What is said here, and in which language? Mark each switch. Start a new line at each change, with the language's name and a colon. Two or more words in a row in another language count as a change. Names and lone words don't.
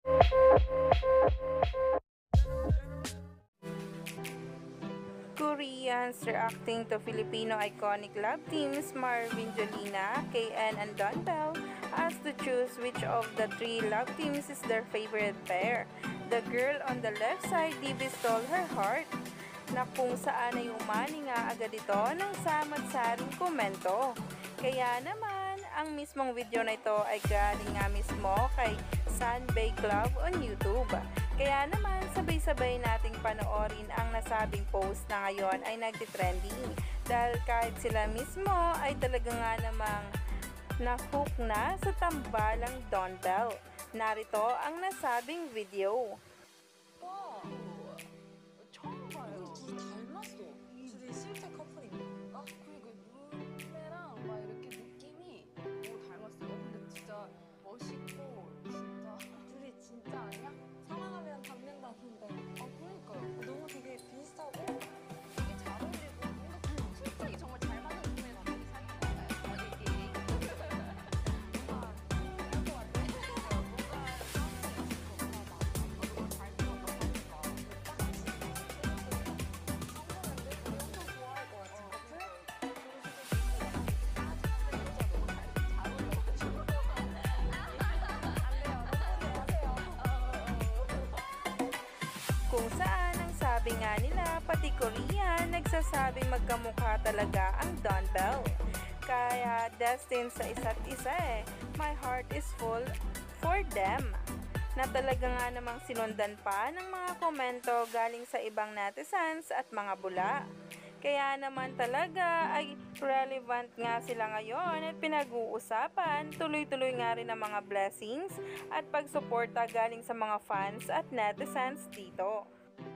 English: Koreans reacting to Filipino iconic love teams Marvin Jolina, KN and Don Bell asked to choose which of the three love teams is their favorite pair. The girl on the left side Divi stole her heart
Filipino: na kung saan ay umani nga agad ito ng samad-saring komento. Kaya naman, ang mismong video na ito ay galing nga mismo kay Sunbay Club on YouTube. Kaya naman, sabay-sabay nating panoorin ang nasabing post na ngayon ay nagtitrending. Dahil kahit sila mismo ay talaga nga namang na-hook na sa tambalang Don Bell. Narito ang nasabing video.
Korean: 처음 봐요. 둘이 닮았어. 둘이 실제 커플인가? 그리고 눈매랑 막 이렇게 느낌이 너무 닮았어요. 근데 진짜 멋있고 진짜 둘이 진짜 아니야? 사랑하면 닮는다는데 그러니까요. 너무 되게 비슷하고 되게 잘 어울리고 뭔가 실제 정말 잘 맞는 눈매가 되게 사귄 것 같아요. 저희끼리. 뭔가 그럴 것 같아. 뭔가 싸움이 있을 것 같아. 너무 잘 들었다 보니까.
Filipino: Kung saan ang sabi nga nila, pati Korean nagsasabing magkamukha talaga ang Don Bell. Kaya destined sa isa't isa eh.
English: My heart is full for them.
Filipino: Na talaga nga namang sinundan pa ng mga komento galing sa ibang netizens at mga bula. Kaya naman talaga ay relevant nga sila ngayon at pinag-uusapan, tuloy-tuloy nga rin ang mga blessings at pagsuporta galing sa mga fans at netizens dito.